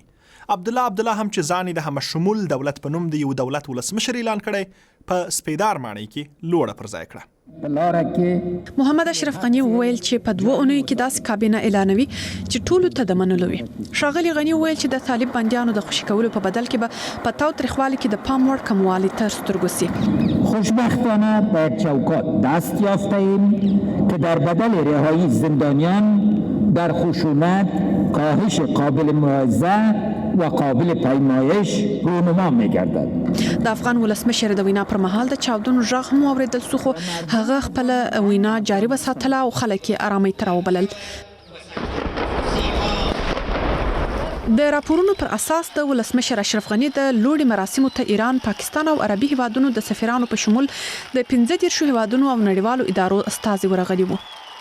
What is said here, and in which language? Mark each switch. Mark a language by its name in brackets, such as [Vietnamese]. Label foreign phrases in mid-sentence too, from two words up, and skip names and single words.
[Pashto] عبدالله هم چې ځان د هم شمول دولت په نوم د یو دولت ولسمشر اعلان کړی، په سپیدار معنی کې لوړه پر ځای کړه. محمد اشرف غنی وویل چې په 2 اونیو کې داسې کابینه اعلانوي چې ټولو ته د منلو وي. ښاغلي غنی وویل چې د طالب بندیانو د خوشي کولو په بدل کې به په تاوتریخوالي کې د پام وړ کموالی تر سترګو سي. [Persian] خوشبختانه به چوکات دست یافته‌ایم که در بدل رهایی زندانیان در خشونت کاهش قابل ملاحظه و قابل پیمایش رونما می‌گردد. [Pashto] د افغان ولسمشر د وینا پر مهال د چاودنو غږ هم اوریدل شو، خو هغه خپل وینا جاري وساتله او خلک یې آرامي تر وبلل. د راپورونو پر اساس د ولسمشر اشرف غنی د لوړي مراسمو ته ایران، پاکستان او عربي هیوادونو د سفیرانو په شمول د 15 هیوادونو او نړیوالو ادارو استازي ورغلي وو.